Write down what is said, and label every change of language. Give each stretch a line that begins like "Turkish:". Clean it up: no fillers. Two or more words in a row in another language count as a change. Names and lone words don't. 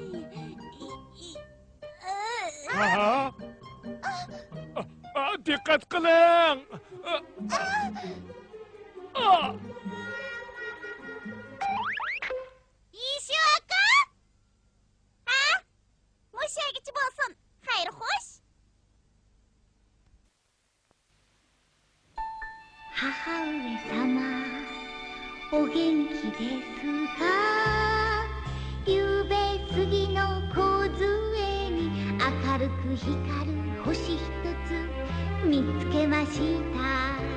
Uzbek: Diqqat qiling. Ishu aka? Ha? Mushagichi bo'lsin. Xayr, xo'sh.
Japanese: 母上様お元気ですかゆうべ杉の梢に明るく光る星一つ見つけました